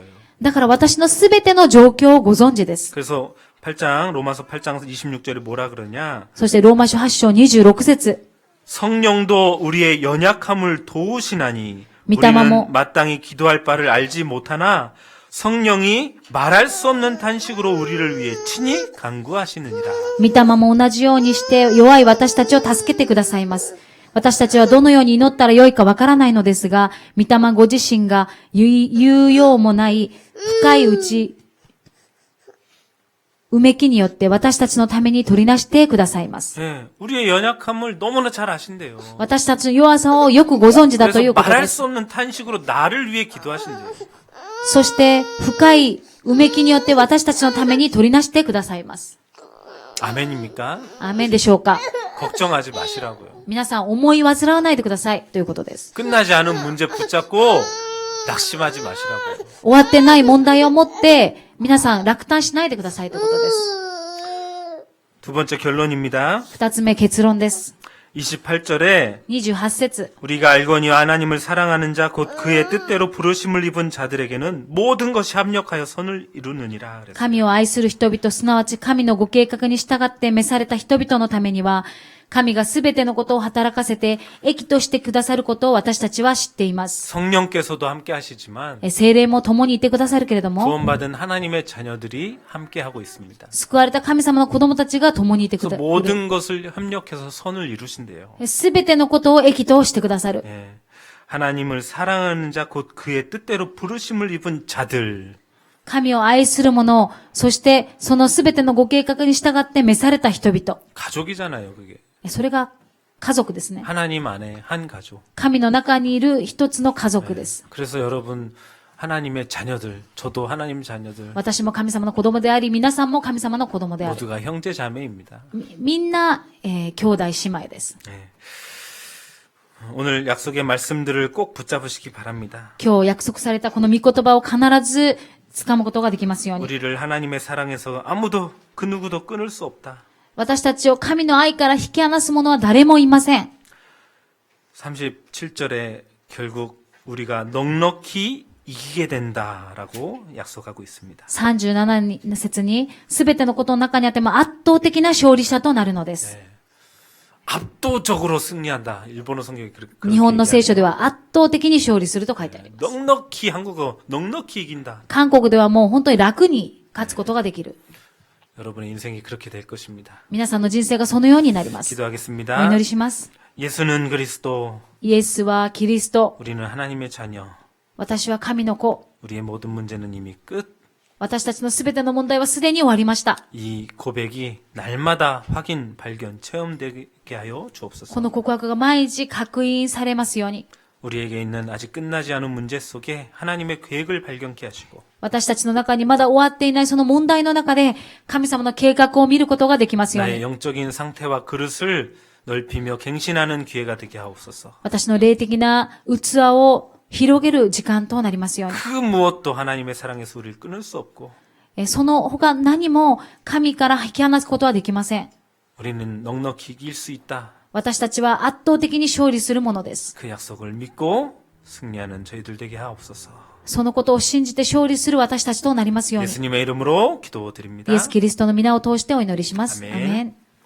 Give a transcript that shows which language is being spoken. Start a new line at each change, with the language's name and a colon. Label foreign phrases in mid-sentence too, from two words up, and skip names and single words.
Japanese: だから私のすべての状況をご存知です。
Korean: 그래서 로마서 8장 26절에 뭐라 그러냐?
Japanese: そしてローマ書8章26節
Korean: 성령도 우리의 연약함을 도우시나니
Japanese: 미타마모.
Korean: 우리는 마땅히 기도할 바를 알지 못하나 성령이 말할 수 없는 탄식으로 우리를 위해 친히 간구하시느니라.
Japanese: 御霊も同じようにして弱い私たちを助けてくださいます。私たちはどのように祈ったらよいかわからないのですが、御霊ご自身が言うようもない深いうち、うめきによって私たちのために取りなしてくださいます。
Korean: 예, 우리의 연약함을 너무나 잘 아신대요.
Japanese: 私たちの弱さをよくご存知だという
Korean: 그래서
Japanese: ことで
Korean: 말할
Japanese: す。
Korean: 수 없는 탄식으로 나를 위해 기도하신대요.
Japanese: そして深いうめきによって私たちのために取りなしてくださいます。
Korean: 아멘입니까?
Japanese: アーメンでしょうか？
Korean: 걱정하지 마시라고요.
Japanese: 皆さん思い煩わないでくださいということです。
Korean: 끝나지 않은 문제 붙잡고 낙심하지 마시라고요.
Japanese: 終わってない問題を持って皆さん落胆しないでくださいということです。
Korean: 두 번째 결론입니다.
Japanese: 二つ目結論です。
Korean: 28절에
Japanese: 28節
Korean: 우리가 알거니 하나님을 사랑하는 자 곧 그의 뜻대로 부르심을 입은 자들에게는 모든 것이 합력하여 선을 이루느니라. 그랬어요.
Japanese: 神を愛する人々、すなわち神のご計画に従って召された人々のためには、神がすべてのことを働かせて、益としてくださることを私たちは知っています。
Korean: 성령께서도 함께 하시지만
Japanese: 聖霊も共にいてくださるけれども、
Korean: 구원받은 하나님의 자녀들이 함께 하고 있습니다.
Japanese: 救われた神様の子供たちが共にいてく
Korean: 그래서
Japanese: ださる。
Korean: 모든 것을 협력해서 선을 이루신대요.
Japanese: すべてのことを益としてくださる。
Korean: 예. 하나님을 사랑하는 자 곧 그의 뜻대로 부르심을 입은 자들.
Japanese: 神を愛する者、そしてそのすべてのご計画に従って召された人々。
Korean: 가족이잖아요, 그게.
Japanese: それが家族ですね。
Korean: 하나님 안에 한 가족.
Japanese: 神の中にいる一つの家族です。
Korean: 그래서 여러분 하나님의 자녀들, 저도 하나님 자녀들
Japanese: 私も神様の子供であり、皆さんも神様の子供である。
Korean: 모두가 형제 자매입니다.
Japanese: みんな、兄弟姉妹です。
Korean: 예. 오늘 약속의 말씀들을 꼭 붙잡으시기 바랍니다.
Japanese: 今日約束されたこの御言葉を必ず掴むことができますように。
Korean: 우리를 하나님의 사랑에서 아무도 그 누구도 끊을 수 없다.
Japanese: 私たちを神の愛から引き離す者は誰もいません。
Korean: 37절에 결국 우리가 넉넉히 이기게 된다라고 약속하고 있습니다.
Japanese: 37 節に、すべてのことの中にあっても圧倒的な勝利者となるのです。
Korean: 압도적으로 승리한다. 일본어 성경이 그렇게
Japanese: 日本の聖書
Korean: 얘기하네요.
Japanese: では圧倒的に勝利すると書いてあります。
Korean: 넉넉히 한국어 넉넉히 이긴다.
Japanese: 韓国ではもう本当に楽に勝つことができる。
Korean: 여러분의 인생이 그렇게 될 것입니다.
Japanese: 皆さんの人生がそのようになります。お
Korean: 기도하겠습니다.
Japanese: 祈りします。
Korean: 예수는 그리스도,
Japanese: イエスはキリスト。
Korean: 우리는 하나님의 자녀.
Japanese: 私は神の子。
Korean: 우리의 모든 문제는 이미 끝.
Japanese: 私たちのすべての問題はすでに終わりました。
Korean: 이 고백이 날마다 확인, 발견, 체험되게 하여
Japanese: こ
Korean: 주옵소서.
Japanese: の告白が毎日確認されますように。
Korean: 우리에게 있는 아직 끝나지 않은 문제 속에 하나님의 계획을 발견케 하시고
Japanese: 私たちの中にまだ終わっていないその問題の中で神様の計画を見ることができますよう
Korean: 나의
Japanese: に。
Korean: 영적인 상태와 그릇을 넓히며 갱신하는 기회가 되게 하옵소서.
Japanese: 私の霊的な器を広げる時間となりますように。
Korean: 그 무엇도 하나님의 사랑에서 우리를 끊을 수 없고
Japanese: その他何も神から引き離すことはできません。
Korean: 우리는 넉넉히 이길 수 있다.
Japanese: 私たちは圧倒的に勝利するものです。
Korean: 그 약속을 믿고 승리하는 저희들 되게 하옵소서.
Japanese: そのことを信じて勝利する私たちとなりますように。
Korean: 예수님의 이름으로 기도드립니다.
Japanese: イエス・キリストの皆を通してお祈りします。アメンアメン。